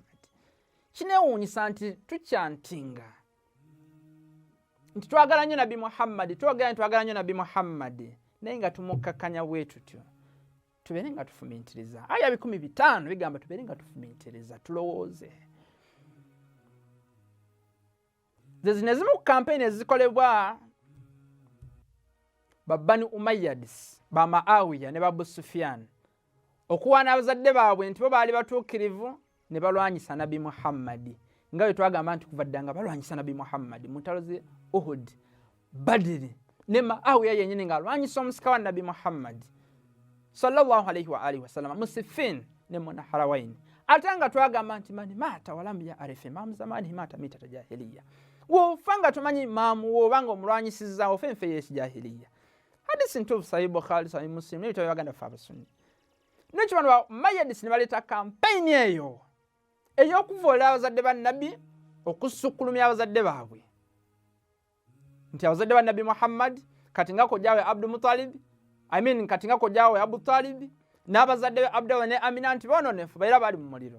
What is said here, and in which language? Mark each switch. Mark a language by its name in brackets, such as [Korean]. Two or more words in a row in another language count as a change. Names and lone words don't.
[Ganda] Kineewuunyisa nti tukyantinga nti twagala nnyo Nabbi Muhammad, twagala nnyo Nabbi Muhammad, naye nga tumukkakkanya bwe tutyo. Tubeere nga tufumiitiriza. Aya 500 bigamba tubeere nga tufumiitiriza, tulowooze. Ze zino ezimu ku kampeyini ezikolebwa ba Bani Umayyadis, ba Maawiya ne ba Abu Sufyan, okuwaana abazadde baabwe nti bo baali batuukirivu ne balwanyisa Nabbi Muhammad, nga bwe twagamba nti kuva ddanga balwanyisa Nabbi Muhammad mu ntalo ze Uhud, Badiri ne Maawiya yennyini ng'alwanyisa omusika wa Nabbi Muhammad [Arabic] صلى الله عليه وآله وسلم, [Ganda] Musifin ne Munaharawaini. Ate nga twagamba nti [Arabic] من مات ولم يعرف إمام زمانه مات ميتة جاهلية, [Ganda] wofa nga tumanyi imaamu wobanga omulwanyisizza ofa enfe y'ekijahiliya. Hadisi ntuufu Sahih Bukhari, Sahih Muslim n'ebitabo by'Abaganda ffe abasunni. N'ekyo bano ba Umayyadis ne baleeta kampeyini eyo ey'okuvoola abazadde ba Nabbi, okusukkulumya abazadde baabwe nti abazadde ba Nabbi Muhammad kati nga kojjaawe Abdul Muttalib, kati nga kojjaawe Abu Talib n'abazadde be Abdallah ne Amina nti boononefu era baali mu muliro.